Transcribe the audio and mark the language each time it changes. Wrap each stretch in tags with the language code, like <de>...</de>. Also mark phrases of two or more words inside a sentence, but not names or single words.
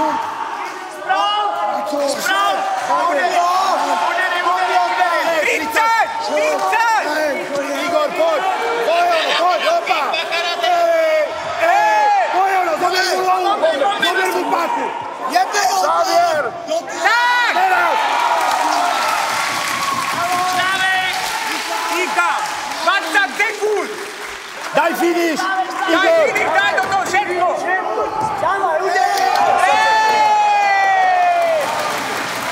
<sk>Sprav. 30.</sk> <cs>Igor, pojď. Opa.</cs> <sk>Pojď ono, zober mu páku.</sk> <cs>Závěr. Tak.</cs> <sk>Teraz.</sk> <cs>Díka. 20 sekund.</cs> <sk>Daj finish. Igor. Daj do toho všetko.</sk>